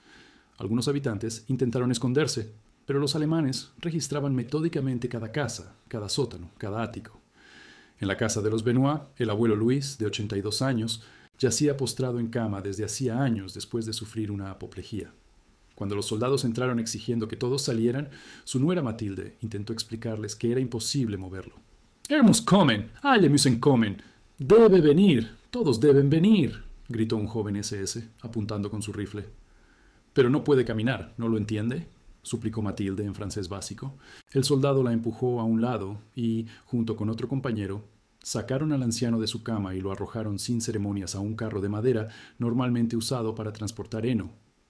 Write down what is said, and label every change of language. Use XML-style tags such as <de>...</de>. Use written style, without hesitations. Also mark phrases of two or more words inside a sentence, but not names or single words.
<es>Algunos habitantes intentaron esconderse, pero los alemanes registraban metódicamente cada casa, cada sótano, cada ático. En la casa de los Benoit, el abuelo Luis, de 82 años, yacía postrado en cama desde hacía años después de sufrir una apoplejía. Cuando los soldados entraron exigiendo que todos salieran, su nuera Mathilde intentó explicarles que era imposible moverlo.</es> <de>«Er muss kommen, alle müssen kommen.</de> <es>Debe venir, todos deben venir», gritó un joven SS, apuntando con su rifle. «Pero no puede caminar, ¿no lo entiende?», suplicó Mathilde en francés básico. El soldado la empujó a un lado y, junto con otro compañero, sacaron al anciano de su cama y lo arrojaron sin ceremonias a un carro de madera normalmente usado para transportar heno.</es>